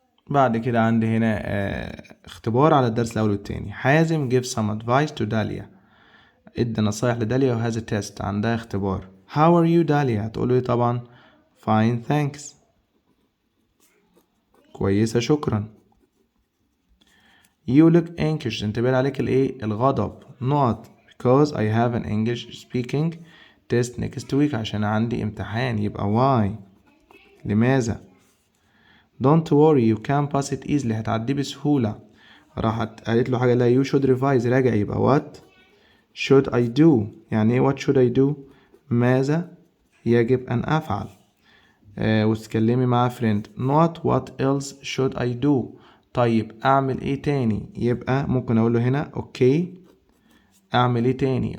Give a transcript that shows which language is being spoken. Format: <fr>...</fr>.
<ar>بعد كده عندي هنا اختبار على الدرس الأول والتاني. حازم</ar> <en>give some advice to</en> <ar>داليا ادى نصايح لداليا وهذا تيست عندها اختبار.</ar> <en>how are you Dalia هتقوله طبعا fine thanks</en> <ar>كويسة شكرا.</ar> <en>you look anxious</en> <ar>انت باين عليك الغضب</ar> <en>not because I have an English speaking test next week</en> <ar>عشان عندي امتحان يبقى</ar> <en>why لماذا. don't worry you can pass it easily</en> <ar>هتعديه بسهولة. راحت قالت له حاجة لا</ar> <en>you should revise</en> <ar>راجع يبقى</ar> <en>what should I do</en> <ar>يعني ايه what should I do ماذا يجب أن أفعل. وتتكلمي مع friend not</ar> <en>what else should I do</en> <ar>طيب أعمل إيه تاني يبقى ممكن أقول له هنا أوكي أعمل إيه تاني.</ar>